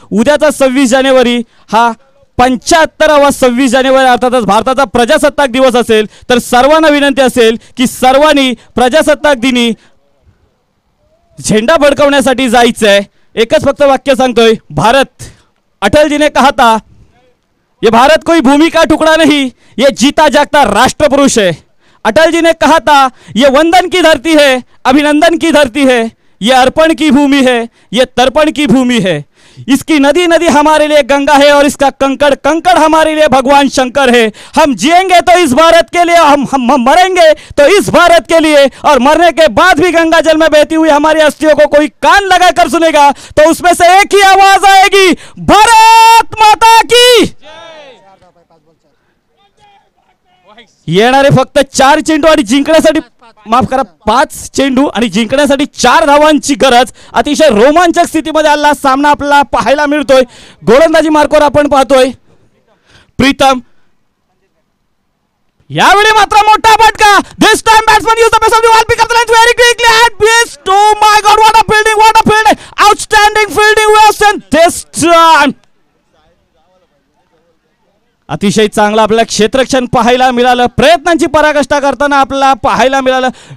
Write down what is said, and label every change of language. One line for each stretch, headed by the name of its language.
Marathi: उद्याचा 26 जानेवारी हा 75वा 26 जानेवारी अर्थातच भारताचा प्रजासत्ताक दिवस असेल. तर सर्वांना विनंती असेल की सर्वांनी प्रजासत्ताक दिनी झेंडा फडकवण्यासाठी जायचंय. एकच फक्त वाक्य सांगतोय, भारत.
Hindi: अटल जी ने कहा था ये भारत कोई भूमि का टुकड़ा नहीं, ये जीता जागता राष्ट्र पुरुष है. अटल जी ने कहा था ये वंदन की धरती है, अभिनंदन की धरती है, ये अर्पण की भूमि है, ये तर्पण की भूमि है. इसकी नदी नदी हमारे लिए गंगा है और इसका कंकड़ कंकड़ हमारे लिए भगवान शंकर है. हम जिएंगे तो इस भारत के लिए, हम मरेंगे तो इस भारत के लिए, और मरने के बाद भी गंगा जल में बहती हुई हमारी अस्थियों को कोई कान लगाकर सुनेगा तो उसमें से एक ही आवाज आएगी, भारत माता की.
Marathi: येणारे फक्त 4 चेंडू आणि जिंकण्यासाठी, माफ करा, 5 चेंडू आणि जिंकण्यासाठी 4 धावांची गरज. अतिशय रोमांचक स्थितीमध्ये आला सामना आपल्याला पाहायला मिळतोय. गोलंदाजी मार्कवर आपण पाहतोय प्रीतम. यावेळी मात्र मोठा फटका.
English: This time batsman use the best of the ball, pick up the length very quickly and best. Oh my god, what a fielding, what a fielding, outstanding fielding west end this time
Marathi: अतिशय चांगलं आपल्याला क्षेत्ररक्षण पाहायला मिळालं. प्रयत्नांची पराकाष्ठा करताना आपल्याला पाहायला मिळालं.